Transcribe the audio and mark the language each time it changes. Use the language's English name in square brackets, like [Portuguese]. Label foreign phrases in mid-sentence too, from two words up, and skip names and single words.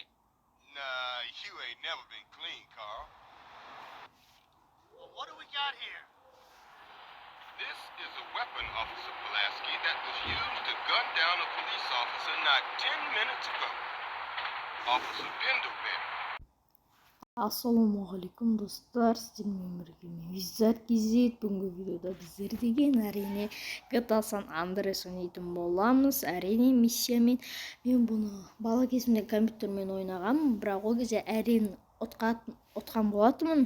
[English] Nah, you ain't never been clean, Carl. Well, what do we got here? This is a weapon, Officer Pulaski, that was used to gun down a police officer not 10 minutes ago. Officer Pendlebury. [Kazakh] Ассалаумағалейкум достар, сіздермен бірге мен Визар Кизет. Бүгінгі видеода біздер деген әрине GTA San Andreas ойнайтын боламыз. Әрине миссиямен мен бұны бала кезімде компьютермен ойнағанмын, бірақ ол кезде әрең ұтқан болатынмын.